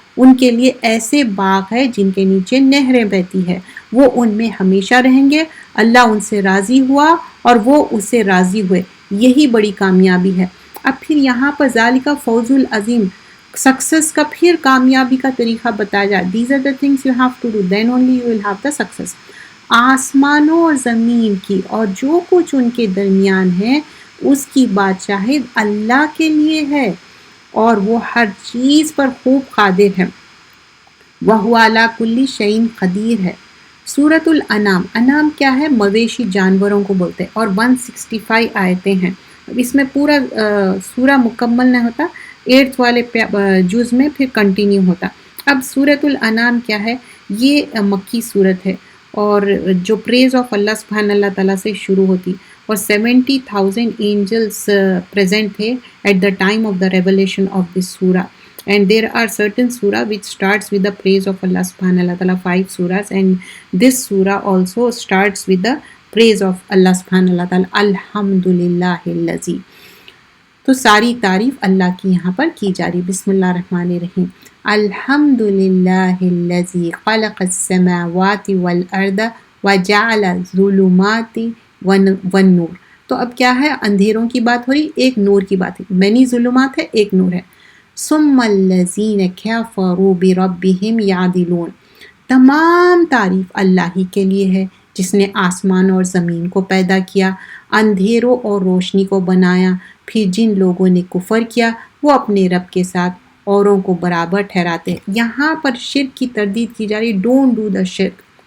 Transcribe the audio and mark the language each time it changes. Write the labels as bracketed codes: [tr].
[ur] ان کے لیے ایسے باغ ہے جن کے نیچے نہریں بہتی ہے، وہ ان میں ہمیشہ رہیں گے. اللہ ان سے راضی ہوا اور وہ اس سے راضی ہوئے، یہی بڑی کامیابی ہے. اب پھر یہاں پر [ar] ذالک فوز العظیم، [ur] سکسس کا پھر کامیابی کا طریقہ بتایا جائے. [en] These are the things you have to do, then only you will have the success. [ur] آسمانوں اور زمین کی اور جو کچھ ان کے درمیان ہے اس کی بادشاہت اللہ کے لیے ہے، اور وہ ہر چیز پر خوب قادر ہے. [ar] وَهُوَ عَلَىٰ كُلِّ شَيْءٍ [ur] قدیر ہے. سورۃ الانعام، انعام کیا ہے؟ مویشی جانوروں کو بولتے ہیں، اور 165 آیتیں ہیں. اس میں پورا سورہ مکمل نہیں ہوتا، 8 والے جز میں پھر کنٹینیو ہوتا. اب سورۃ الانعام کیا ہے؟ یہ مکی صورت ہے، اور جو پریز آف اللہ سبحانہ اللہ تعالیٰ سے شروع ہوتی، اور 70,000 اینجلس پریزنٹ تھے [en] At the time of the revelation of this سورہ. And there are certain surah which starts with the praise of Allah subhanahu wa ta'ala, 5 surahs, and this surah also starts with the praise of Allah subhanahu wa ta'ala. [ar] Alhamdulillahillazi. [ur] تو ساری تعریف اللہ کی یہاں پر کی جا رہی. [ar] بسم اللہ الرحمن الرحیم. الحمدللہلذی خلق السماوات والارض وجعل الظلمات والنور. [ur] تو اب کیا ہے؟ اندھیروں کی بات ہو رہی، ایک نور کی بات ہے. مینی ظلمات ہے، ایک نور ہے. [ar] ثم الذین کفروا بربہم یعدلون. [ur] تمام تعریف اللہ ہی کے لیے ہے جس نے آسمان اور زمین کو پیدا کیا، اندھیروں اور روشنی کو بنایا. پھر جن لوگوں نے کفر کیا وہ اپنے رب کے ساتھ اوروں کو برابر ٹھہراتے. یہاں پر شرک کی تردید کی جا رہی، [en] Don't do the شرک.